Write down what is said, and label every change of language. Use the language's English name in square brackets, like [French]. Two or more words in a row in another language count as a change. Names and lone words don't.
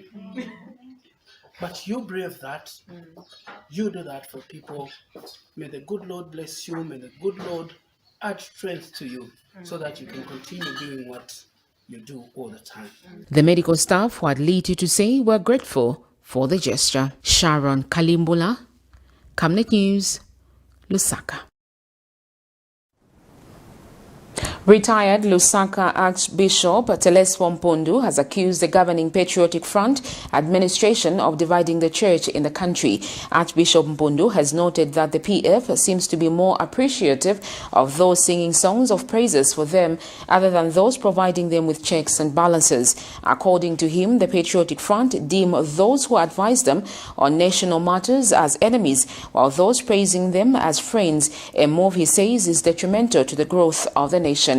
[English] But you brave that, you do that for people. May the good Lord bless you, may the good Lord add strength to you so that you can continue doing what you do all the time. The medical staff who had little to say were grateful for the gesture. Sharon Kalimbula, Camnet News, Lusaka. Retired Lusaka Archbishop TELESPHORE MPUNDU has accused the governing Patriotic Front administration of dividing the church in the country. Archbishop MPUNDU has noted that the PF seems to be more appreciative of those singing songs of praises for them other than those providing them with checks and balances. According to him, the Patriotic Front deem those who advise them on national matters as enemies, while those praising them as friends, a move he says is detrimental to the growth of the nation.